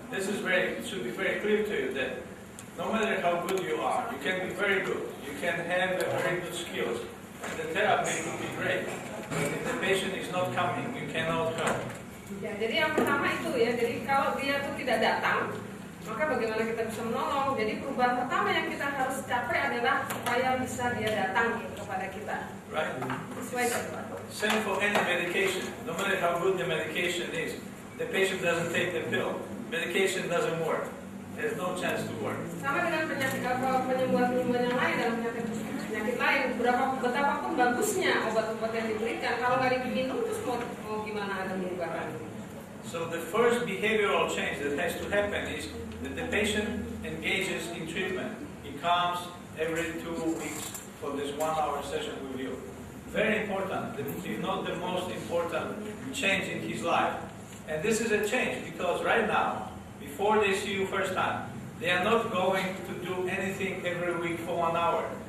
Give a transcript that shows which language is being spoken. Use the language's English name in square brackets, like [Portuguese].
[English] This is should be very clear to you that no matter how good you are, you can be very good, you can have very good skills, and the therapy will be great. But if the patient is not coming, you cannot help. [Indonesian] Ya, jadi yang pertama itu ya, jadi kalau dia itu tidak datang, maka bagaimana kita bisa menolong? Jadi perubahan pertama yang kita harus capai adalah supaya bisa dia datang kepada kita. [English] Right? [Indonesian] Sesuai jadwal. [English] Same for any medication. No matter how good the medication is, the patient doesn't take the pill. Medication doesn't work. There's no chance to work. [Indonesian] Sama dengan penyembuhan yang lain dalam penyakit lain, betapapun bagusnya obat-obat yang diberikan, kalau nggak diminum terus mau gimana ada perubahan? [English] So the first behavioral change that has to happen is that the patient engages in treatment. He comes every 2 weeks for this 1 hour session with you. Very important, if not the most important change in his life. And this is a change because right now, before they see you first time, they are not going to do anything every week for 1 hour.